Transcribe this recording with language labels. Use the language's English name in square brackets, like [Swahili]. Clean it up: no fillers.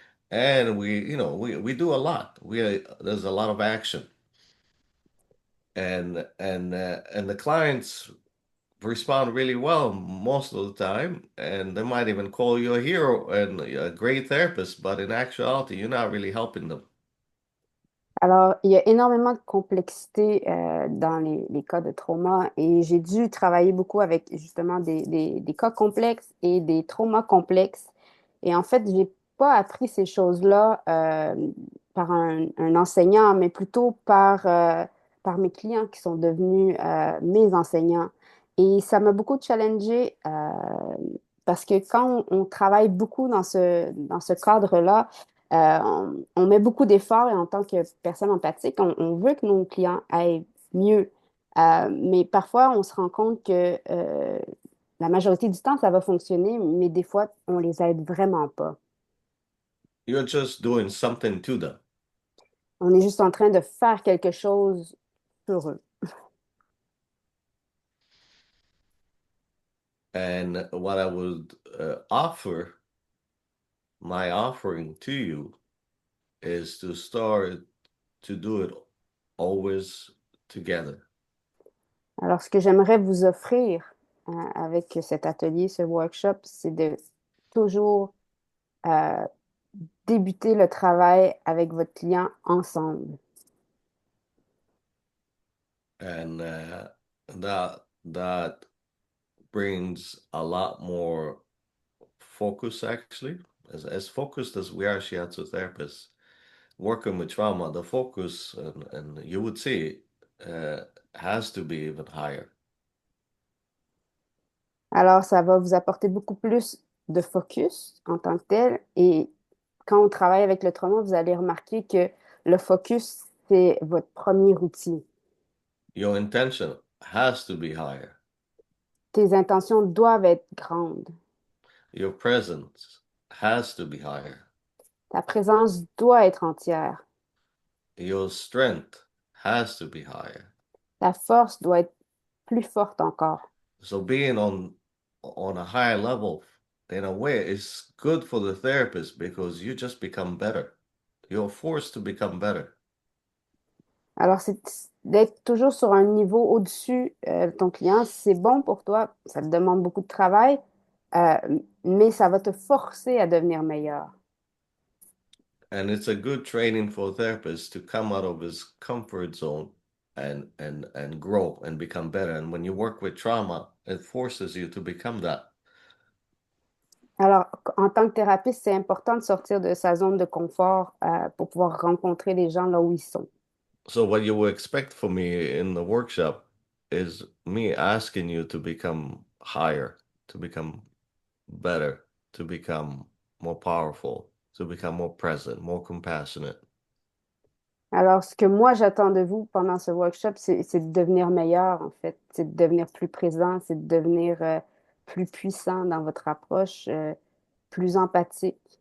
[English] And we do a lot. There's a lot of action. And the clients respond really well most of the time, and they might even call you a hero and a great therapist, but in actuality, you're not really helping them. [French] Alors, il y a énormément de complexité dans les cas de trauma et j'ai dû travailler beaucoup avec justement des cas complexes et des traumas complexes. Et en fait, j'ai pas appris ces choses-là par un enseignant, mais plutôt par mes clients qui sont devenus mes enseignants. Et ça m'a beaucoup challengée parce que quand on travaille beaucoup dans ce cadre-là, on met beaucoup d'efforts et en tant que personne empathique, on veut que nos clients aillent mieux. Mais parfois, on se rend compte que la majorité du temps, ça va fonctionner, mais des fois, on les aide vraiment pas. [English] You're just doing something to them. [French] On est juste en train de faire quelque chose pour eux. [English] And what I would offer, my offering to you, is to start to do it always together. [French] Alors, ce que j'aimerais vous offrir avec cet atelier, ce workshop, c'est de toujours euh, débuter le travail avec votre client ensemble. [English] And that brings a lot more focus, actually. As focused as we are shiatsu therapists working with trauma, the focus, and you would see, uh, has to be even higher. [French] Alors, ça va vous apporter beaucoup plus de focus en tant que tel. Et quand on travaille avec le trauma, vous allez remarquer que le focus, c'est votre premier outil. [English] Your intention has to be higher. [French] Tes intentions doivent être grandes. [English] Your presence has to be higher. [French] Ta présence doit être entière. [English] Your strength has to be higher. [French] Ta force doit être plus forte encore. [English] So being on a higher level, in a way, is good for the therapist because you just become better. You're forced to become better. [French] Alors, c'est d'être toujours sur un niveau au-dessus de ton client. C'est bon pour toi. Ça te demande beaucoup de travail, euh, mais ça va te forcer à devenir meilleur. [English] And it's a good training for a therapist to come out of his comfort zone and grow and become better. And when you work with trauma, it forces you to become that. [French] Alors, en tant que thérapeute, c'est important de sortir de sa zone de confort pour pouvoir rencontrer les gens là où ils sont. [English] So what you will expect from me in the workshop is me asking you to become higher, to become better, to become more powerful, to become more present, more compassionate. [French] Alors, ce que moi, j'attends de vous pendant ce workshop, c'est de devenir meilleur, en fait. C'est de devenir plus présent, c'est de devenir plus puissant dans votre approche, plus empathique.